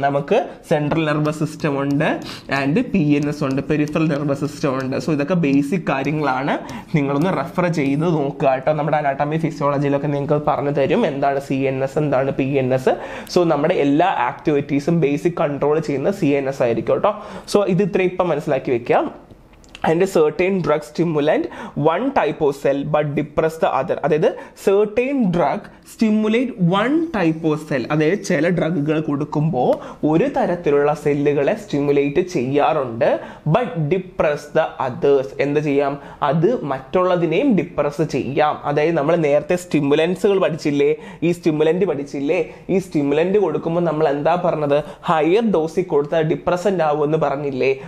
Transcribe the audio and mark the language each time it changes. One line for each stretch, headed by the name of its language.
Malayalam: നമുക്ക് central nervous system ഉണ്ട് and PNS ഉണ്ട്, പെരിഫറൽ നെർവസ് സിസ്റ്റം ഉണ്ട്. സോ ഇതൊക്കെ ബേസിക് കാര്യങ്ങളാണ്. നിങ്ങളൊന്ന് റെഫർ ചെയ്ത് നോക്കുക കേട്ടോ. നമ്മുടെ അനാട്ടമി ഫിസിയോളജിയിലൊക്കെ നിങ്ങൾക്ക് പറഞ്ഞു തരും എന്താണ് CNS, എന്താണ് PNS. സോ നമ്മുടെ എല്ലാ ആക്ടിവിറ്റീസും ബേസിക് കൺട്രോൾ ചെയ്യുന്ന CNS ആയിരിക്കും കേട്ടോ. സോ ഇത് ഇത്രയും ഇപ്പം മനസ്സിലാക്കി വെക്കുക.
English: And a certain drug stimulant one type of cell but depress the other. അതായത് certain drug stimulate one type of cell.
Malayalam: അതായത് ചില ഡ്രഗുകൾ കൊടുക്കുമ്പോൾ ഒരു തരത്തിലുള്ള സെല്ലുകളെ സ്റ്റിമുലേറ്റ് ചെയ്യാറുണ്ട്,
English: But depress the others.
Malayalam: എന്ത് ചെയ്യാം? അത് മറ്റുള്ളതിനെയും ഡിപ്രസ് ചെയ്യാം. അതായത് നമ്മൾ നേരത്തെ സ്റ്റിമുലൻസുകൾ പഠിച്ചില്ലേ, ഈ സ്റ്റിമുലന്റ് പഠിച്ചില്ലേ? ഈ സ്റ്റിമുലന്റ് കൊടുക്കുമ്പോൾ നമ്മൾ എന്താ പറഞ്ഞത്? ഹയർ ഡോസിൽ കൊടുത്താൽ ഡിപ്രസന്റ് ആവുമെന്ന് പറഞ്ഞില്ലേ?